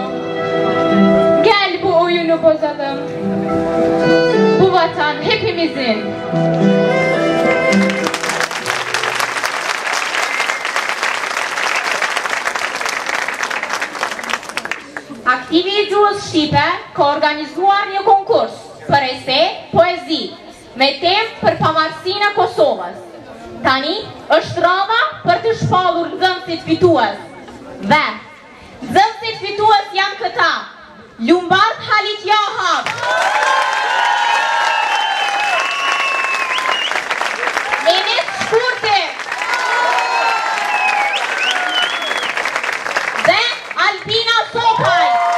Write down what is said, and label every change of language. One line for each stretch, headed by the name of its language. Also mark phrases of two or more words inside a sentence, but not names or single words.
Turkish: Gel bu oyunu bozalım. Bu vatan hepimizin.
Albanian: Aktivi i Gjuhës Shqipe ka organizuar një konkurs për ese, poezi, me temë për pavarësinë e Kosovës. Tani është rradha për të shpallur nxënësit fitues. Dhe nxënësit fitues janë këta: Lumbard Halit Jahab, Enes Shkurti dhe Albina Sokaj.